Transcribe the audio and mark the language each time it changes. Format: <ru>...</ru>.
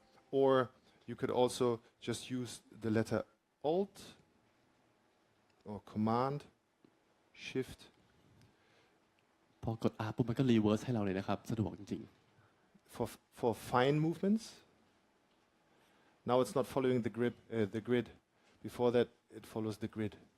<en>Or you could also just use the letter Alt or Command Shift.</en> <th>พอกด R ปุ๊บมันก็รีเวิร์สให้เราเลยนะครับสะดวกจริง</th> <en>For fine movements. Now it's not following the grid. Before that, it follows the grid.</en>